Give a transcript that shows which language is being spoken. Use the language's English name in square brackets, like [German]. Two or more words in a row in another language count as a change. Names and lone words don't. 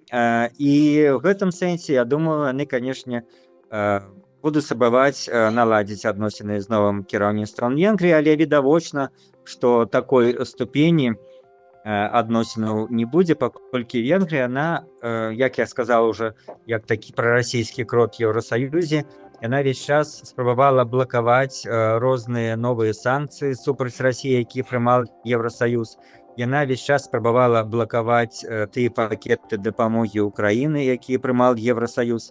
[Belarusian] І ў гэтым сэнсе, я думаю, яны, канешне, будуць спрабаваць наладзіць адносіны з новым кіраўніцтвам Венгрыі, але відавочна, што такой ступені адносінаў не будзе, паколькі Венгрыя, яна, як я [Russian] сказал уже, [Belarusian] як такі прарасійскі крок Еўросаюзе, яна весь час спрабавала блакаваць розныя новыя санкцыі супраць Расіі, які прымаў Еўросаюз. Яна весь час спрабавала блакаваць тыя пакеты дапамогі Украіны, якія прымаў Еўросаюз.